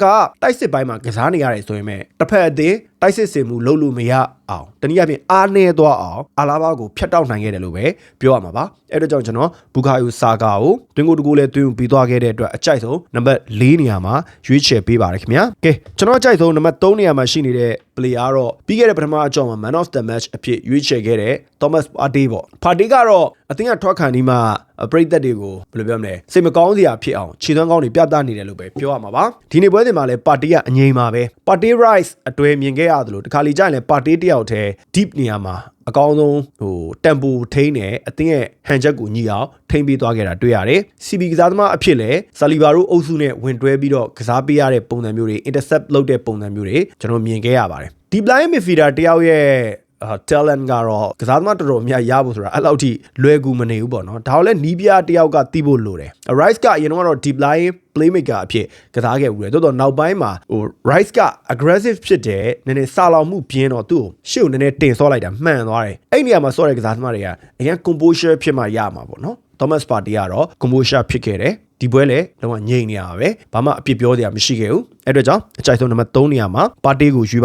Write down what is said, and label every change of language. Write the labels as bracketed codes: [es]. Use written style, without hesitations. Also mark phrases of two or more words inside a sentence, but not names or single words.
[my] ကာကတိုက်စစ်ပိုင်းမှာကစားနေရတယ်ဆိုရင်မဲ့တစ်ဖက်အသင်းတိုက်စစ်စင်မှုလုပ်လို့မရအောင်တနည်းအားဖြင့်အားနည်းသွားအောင်အာလာဘာကိုဖျက်တောက်နိုင်ခဲ့တယ်လို့ပဲပြောရမှာပါအဲ့တော့ကြောင့်ကျွန်တော်ဘူကာယိုဆာကာကိုတွင်းကိုတကူလည်းတွင်းပြီးသွားခဲ့တဲ့အတွက်အကြိုက်ဆုံးနံပါတ်4နေရာမှာရွေးချယ်ပေးပါတယ်ခင်ဗျာကဲကျွန်တော်အကြိုက်ဆုံးနံပါတ်3နေရာမှာရှိနေတဲ့ player တော့ပြီးခဲ့တဲ့ပထမအကြောင်းမှာ [en] man of the match [my] အဖြစ်ရွေးချယ်ခဲ့တဲ့ Thomas Partey ပေါ့ Partey ကတော့ အသင်းကထွက်ခံဒီမှာပရိသတ်တွေကိုဘယ်လိုပြောမလဲစိတ်မကောင်းစရာဖြစ်အောင်ခြေသွမ်းကောင်းတွေပြသနေတယ်လို့ပဲပြောရမှာပါဒီနေ့ပွဲစဉ်မှာလည်းပါတီကအငြိမ်ပါပဲပါတီ Rice အတွဲမြင်ခဲ့ရသလိုတခါလီကြရင်လည်းပါတီတယောက်တည်း deep နေရာမှာအ ကောင်းဆုံးtempo ထိန်းတယ်အသင်းရဲ့ဟန်ချက်ကိုညီအောင်ထိန်းပေးသွားခဲ့တာတွေ့ရတယ် CB ကစားသမားအဖြစ်လည်းဆာလီဘာတို့အုပ်စုနဲ့ဝင်တွဲပြီးတော့ကစားပေးရတဲ့ပုံစံမျိုးတွေ intercept လုပ် တဲ့ပုံစံမျိုးတွေကျွန်တော်မြင်ခဲ့ရပါတယ်ဒီ [en] blind midfielder [my] တယောက်ရဲ့talent ကတော့ကစားသမားတော်တော်များရဖို့ဆိုတာအဲ့လောက်ထိလွယ်ကူမနေဘူးပေါ့ နော်ဒါတော့လည်းနီးပြတယောက်ကတီးဖို့လိုတယ် Rice ကအရင်တော့ [en] deep line playmaker [my] အဖြစ်ကစားခဲ့ဦးတယ်တော်တော်နောက်ပိုင်းမှာRice က aggressive ဖြစ်တယ်နည်းနည်းစာလောင်မှုပြင်းတော့သူ့ကိုရှေ့ကိုနည်းနည်းတင်ဆော့လိုက်တာမှန်သွားတယ်အဲ့နေရာမှာဆော့တဲ့ကစားသမားတွေကအရင် composure ဖြစ်မှရမှာပေါ့နော် Thomas Partey ကတော့ composure ဖြစ်ခဲ့တယ်ဒီပွဲလည်းတော့ငြိမ်နေရပါပဲဘာမှအပြစ်ပြောစရာမရှိခဲ့ဘူးအဲ့အတွက်ကြောင့်အကြိုက်ဆုံးနံပါတ်3နေရာမှာပါတီကိုရွေး